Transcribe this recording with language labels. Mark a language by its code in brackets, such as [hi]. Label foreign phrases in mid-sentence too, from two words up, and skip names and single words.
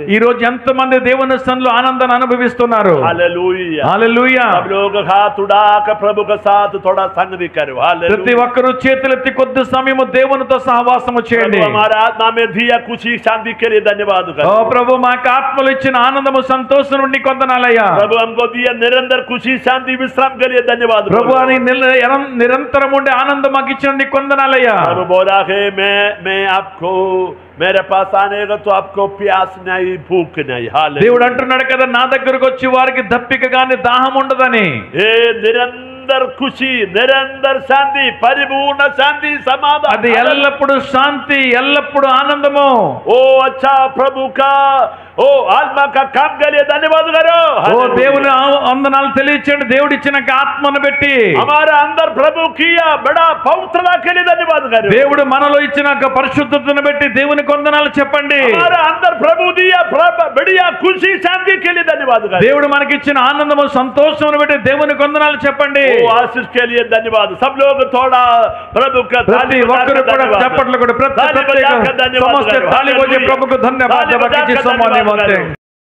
[te] ఈ రోజు ఎంత మంది దేవుని సన్నిధిలో ఆనందాన్ని అనుభవిస్తున్నారు. [hi] हालेलुया. [te] హల్లెలూయా. [hi] सब लोग हाथ उड़ा कर प्रभु के साथ थोड़ा संगति करो. [te] ప్రతి [hi] हालेलुया. [te] ఒక్కరూ చేతులెత్తి కొద్ది సమయము దేవునితో సహవాసము చేయండి. [hi] प्रभु हमारा आत्मा में दिया खुशी शांति के लिए धन्यवाद [te] ఓ [hi] करो. [te] ప్రభు మాకు ఆత్మలో ఇచ్చిన ఆనందము సంతోషం నుండి కొందనాలయ్యా. [hi] प्रभु हमको दिया निरंतर खुशी शांति विश्राम के लिए धन्यवाद [te] ప్రభు [hi] करो. [te] అని నిరంతరం ఉండే ఆనందం మాకు ఇచ్చిన కొందనాలయ్యా. [hi] प्रभु बोला है मैं आपको मेरे पास आने का तो आपको प्यास नहीं भूख नहीं. हालेलुया. [te] దేవుడు అంటున్నాడు కదా, నా దగ్గరకు వచ్చి వారికి దప్పిక గాని దాహం ఉండదని. [hi] हे निरंतर खुशी निरंतर शांति परिपूर्ण शांति समाधान. [te] అది ఎల్లప్పుడు శాంతి, ఎల్లప్పుడు ఆనందము. [hi] ओ अच्छा प्रभु का ओ आत्मा का काम के लिए धन्यवाद करो. [te] ఓ దేవుని వందనాలు తెలియచేయండి. దేవుడు ఇచ్చిన ఆత్మను బట్టి [hi] हमारा अंदर प्रभु किया बड़ा पवित्रता के लिए धन्यवाद करो. [te] దేవుడు మనలో ఇచ్చిన పరిశుద్ధతను బట్టి దేవునికి వందనాలు చెప్పండి. [hi] हमारा अंदर प्रभु दिया बढ़िया खुशी शांति के लिए धन्यवाद करो. [te] దేవుడు మనకి ఇచ్చిన ఆనందము సంతోషమును బట్టి దేవునికి వందనాలు చెప్పండి. [hi] ओ आशीष के लिए धन्यवाद. सब लोग थोड़ा प्रभु का [te] ప్రతి ఒక్కరు కూడా చప్పట్లు కూడా ప్రతి సమస్త [hi] ताली बजे [te] ప్రభుకు ధన్యవాదాలు.